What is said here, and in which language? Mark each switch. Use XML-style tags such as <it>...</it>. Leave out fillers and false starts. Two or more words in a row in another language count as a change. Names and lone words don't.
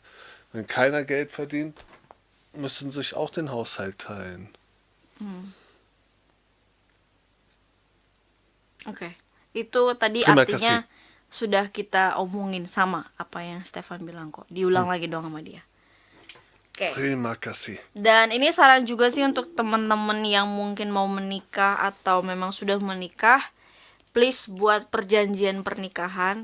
<de>Wenn keiner Geld verdient, müssen sich auch den Haushalt teilen.</de> <id>Oke. Itu tadi Terima artinya sudah kita omongin sama apa yang Stefan bilang kok. Diulang lagi dong sama dia. Oke. Terima kasih. Dan ini saran juga sih untuk teman-teman yang mungkin mau menikah atau memang sudah menikah, please buat perjanjian pernikahan.</id>